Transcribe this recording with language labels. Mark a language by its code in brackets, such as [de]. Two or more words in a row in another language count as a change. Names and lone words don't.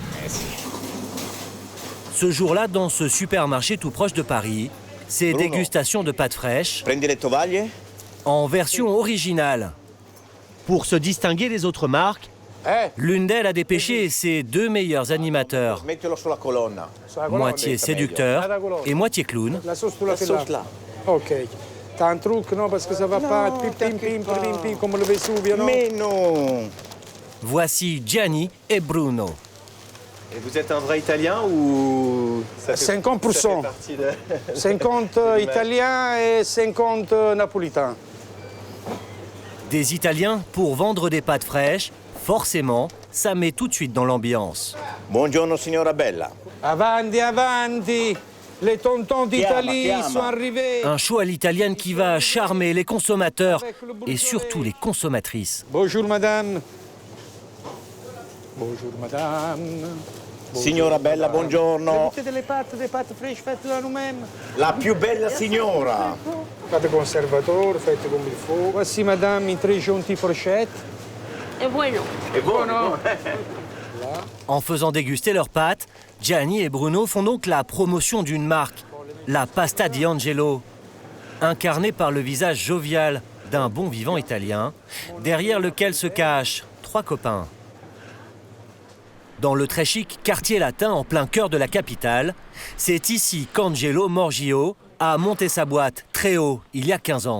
[fr] Ce jour-là, dans ce supermarché tout proche de Paris, c'est dégustation de pâtes fraîches [it] Prendi le tovaglie? [fr] en version originale. Pour se distinguer des autres marques, l'une d'elles a dépêché ses 2 meilleurs animateurs, [it] Mettilo sulla colonna. [fr] moitié séducteur et moitié clown. La sauce, tu la La fais sauce là. là. Ok. T'as un truc, non? Parce que ça va pas. Pim, pim, pim, pim, pim, comme le Vesuvio, non? Mais non. Voici Gianni et Bruno. Et vous êtes un vrai Italien ou... ça fait- 50%. ça fait partie de... 50 italiens et 50 napolitains. Des Italiens pour vendre des pâtes fraîches, forcément, ça met tout de suite dans l'ambiance. [it] Buongiorno signora Bella. Avanti, avanti. [fr] Les tontons d'Italie chiama. sont arrivés. Un show à l'italienne qui va charmer les consommateurs et surtout les consommatrices. Bonjour, madame. Bonjour, madame. [it] Signora bella, buongiorno. [fr] Mettete des pâtes fraîches faites là nous-mêmes. [it] La più bella signora. [fr] Pâtes conservateur, faites comme il faut. Voici, madame, une très gentille fourchette. [it] Et bueno. E buono. [fr] En faisant déguster leurs pâtes, Gianni et Bruno font donc la promotion d'une marque, la Pasta di Angelo, incarnée par le visage jovial d'un bon vivant italien, derrière lequel se cachent 3 copains. Dans le très chic quartier latin en plein cœur de la capitale, c'est ici qu'Angelo Morgio a monté sa boîte très haut il y a 15 ans.